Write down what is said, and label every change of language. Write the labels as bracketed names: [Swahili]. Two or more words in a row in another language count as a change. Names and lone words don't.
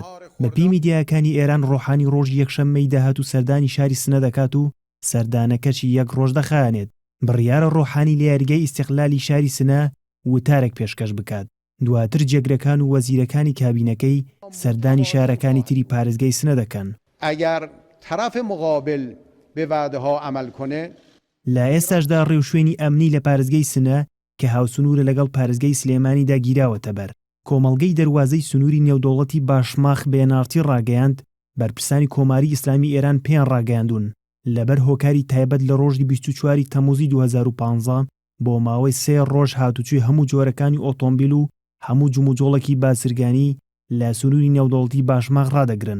[Central Kurdish] بەپی میدیاکانی ئێران ڕۆحانی ڕۆژی یەکشەممەی داهات و سەردانی شاری سنە دەکات و سەردانەکەشی 1 ڕۆژ دەخایەنێت. بڕیارە ڕۆحانی لە یاریگای ئیستیقلالی شاری سنە وتارێک پێشکەش بکات. دواتر جێگرەکان و وەزیرەکانی کابینەکەی سەردانی شارەکانی تری پارێزگای سنە دەکەن. [Persian] ئەگەر طرف مقابل به وعده ها عمل کنه [Central Kurdish] لە ئێستاشدا ڕێوشوێنی ئەمنی لە پارێزگای سنە کە هاوسنوورە لەگەڵ پارێزگای سلێمانیدا گیراوەتە بەر. کۆمەڵگەی دەواازەی سنووری نێودەوڵەتی باشماخ بێنارتی ڕاگەیاند بەرپرسانی کۆماری ئیسلامی ئێران پێیان ڕاگەیاندون لەبەر هۆکاری تایبەت لە ڕۆژی 24 تەموزی 2015 بۆ ماوەی 3 ڕۆژ هاتوچوی هەموو جۆرەکانی ئۆتۆمبیل و هەموو جوموجۆڵێکی بازرگانی لە سنووری نێودەوڵەتی باشماخ ڕادەگرن.